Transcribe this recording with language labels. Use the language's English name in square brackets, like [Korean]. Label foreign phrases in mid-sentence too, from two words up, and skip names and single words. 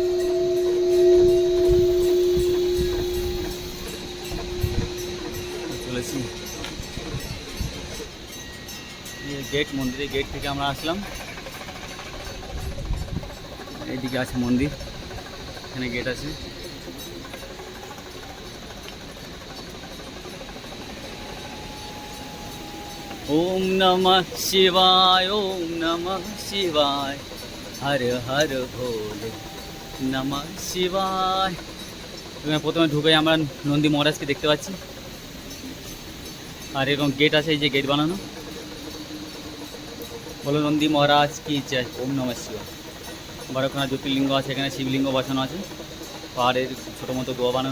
[Bangla] চলেছি গেট, মন্দিরের গেট থেকে আমরা আসলাম। এইদিকে আছে মন্দির, এখানে গেট আছে। [Sanskrit] ओम नमः शिवाय, ओम नमः शिवाय, हर हर भोले नमः शिवाय। [Bangla] প্রথমে ঢুকে আমরা নন্দী মহারাজকে দেখতে পাচ্ছি, আর এরকম গেট আছে, এই যে গেট বানানো। বলো নন্দী মহারাজ কি চাই। [Sanskrit] ওম নমঃ শিবায়। [Bangla] 12খানা জ্যোতির্লিঙ্গ আছে, এখানে শিবলিঙ্গ বসানো আছে, পাহাড়ের ছোটো মতো দোয়া বানানো।